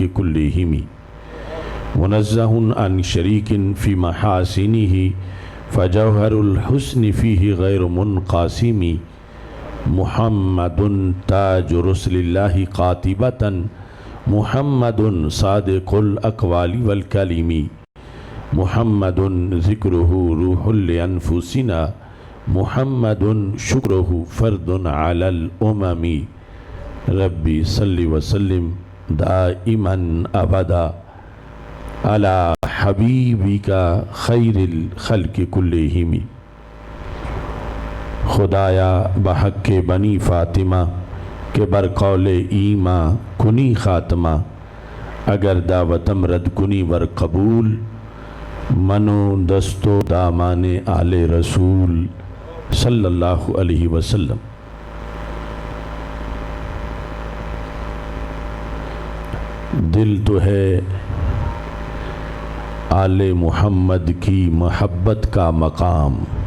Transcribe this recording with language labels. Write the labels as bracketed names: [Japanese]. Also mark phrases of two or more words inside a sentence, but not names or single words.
[Arabic] كلهم، منزه عن شريك في محاسنه فجوهر الحسن فيه غير منقاسم، محمد تاج رسل الله قاطبة، محمد صادق الأقوال والكلم، محمد ذکرہ روح لانفسنا، محمد شکرہ فرد علی الامم۔ ربی صلی وسلم دائما ابدا علی حبیبک خیر الخلق کلہم۔ [Persian] خدایا بحق بنی فاطمہ کہ برقول ایماں کنی خاتمہ، اگر دعوتم رد کنی ور قبول، منو دستو دامان آل رسول [Arabic] صلی اللہ علیہ وسلم۔ [Urdu] دل تو ہے آل محمد کی محبت کا مقام،